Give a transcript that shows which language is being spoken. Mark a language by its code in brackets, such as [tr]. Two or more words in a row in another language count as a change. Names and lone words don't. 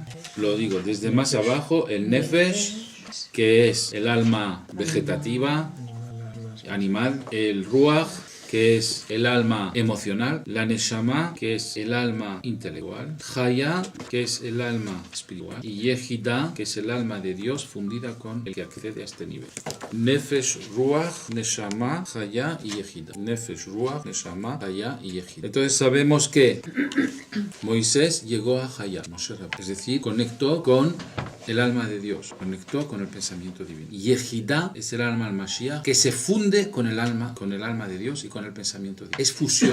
[es] Lo digo desde más abajo, el Nefesh, que es el alma vegetativa, animal, el Ruach, que es el alma emocional, la Neshama, que es el alma intelectual, Haya, que es el alma espiritual, y Yehida, que es el alma de Dios fundida con el que accede a este nivel. Nefesh, Ruach, Neshama, Haya y Yehida. Nefesh, Ruach, Neshama, Haya y Yehida. Entonces sabemos que Moisés llegó a Haya, es decir, conectó con el alma de Dios, conectó con el pensamiento divino. Yehida es el alma al Mashiach, que se funde con el alma de Dios y con el pensamiento divino. Es fusión.